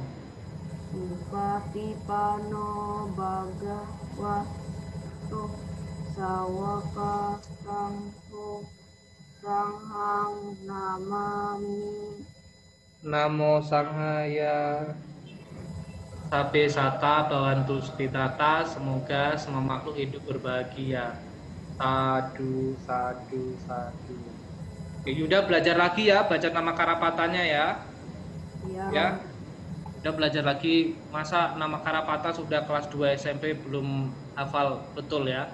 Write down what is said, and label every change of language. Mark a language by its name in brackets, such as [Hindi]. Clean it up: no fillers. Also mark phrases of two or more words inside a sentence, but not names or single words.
[Pali] Supati Pano Bhagavato Sawaka Sangho Sanghang Namami. Namo Sanghaya. Sabe Sata Bawantu Stitata, [Indonesian] semoga semua makhluk hidup berbahagia. [Pali] Sadu, sadu, sadu. [Indonesian] Oke, Yuda belajar lagi ya, baca nama Karapatannya ya. Ya. Udah belajar lagi, masa nama Karapata sudah kelas 2 SMP belum hafal betul ya.